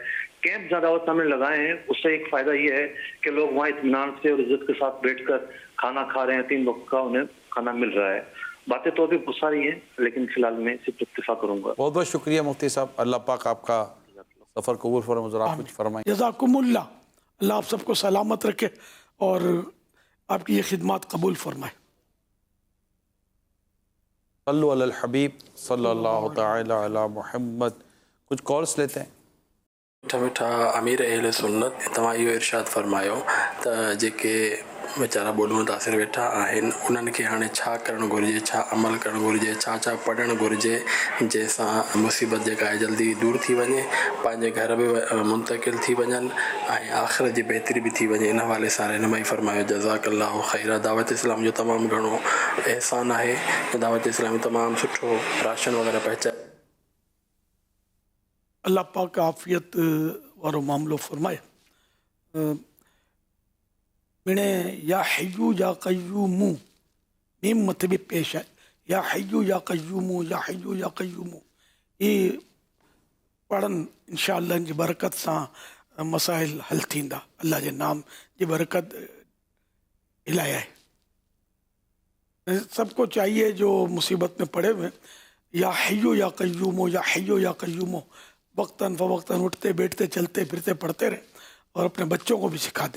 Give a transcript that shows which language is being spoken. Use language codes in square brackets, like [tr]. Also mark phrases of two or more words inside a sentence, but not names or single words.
[ur] کیمپ زیادہ وقت ہم نے لگائے ہیں، اس سے ایک فائدہ یہ ہے کہ لوگ وہاں اطمینان سے اور عزت کے ساتھ بیٹھ کر کھانا کھا رہے ہیں، 3 وقت کا انہیں کھانا مل رہا ہے۔ باتیں تو ابھی بہت ساری ہیں، لیکن فی الحال میں صرف اکتفا کروں گا۔ بہت بہت شکریہ مفتی صاحب، اللہ پاک آپ کا سفر قبول فرمائے، آپ کچھ فرمائیں۔ [ar] جزاکم اللہ، [ur] اللہ آپ سب کو سلامت رکھے، اور آپ کی یہ خدمت قبول فرمائے. [ar] صلوا على الحبيب صلى الله تعالى على محمد. [ur] کچھ کالز لیتے ہیں. [sd] मिठा मिठा अमीर अहले सुन्नत, तव्हां इहो इरशाद फरमायो त जेके वीचारा ॿोॾ मुतासिर वेठा आहिनि उन्हनि खे हाणे छा करणु घुरिजे, छा अमल करणु घुरिजे, छा छा पढ़णु घुरिजे जंहिंसां मुसीबत जेका आहे जल्दी दूर थी वञे, पंहिंजे घर बि मुंतकिल थी वञनि ऐं आख़िरत जी बहितरी बि थी वञे। इन हवाले सां रहनुमाई फरमायो। [ar] جزاك الله خيرا. [sd] दावत इस्लाम जो तमामु घणो एहसान आहे। दावत इस्लाम तमामु सुठो राशन वग़ैरह पहुचाए। अल्लाह पाक आफ़ियत वारो मामलो फरमाए। मिणे [ar] يا حي يا قيوم [sd] मीम मथे [ur] بھی پیش ہے. [ar] يا حي يا قيوم, يا حي يا قيوم, [sd] ये पढ़न इंशाअल्लाह इन जी बरकत सां मसाइल हल थींदा। अल्लाह जे नाम जी बरकत इलाही है। [ur] سب کو چاہیے جو مصیبت میں پڑے ہوئے, [ar] يا حي يا قيوم, يا حي يا قيوم, [ur] وقتاً فوقتاً اٹھتے بیٹھتے چلتے پھرتے پڑھتے رہیں اور اپنے بچوں کو بھی سکھا دیں.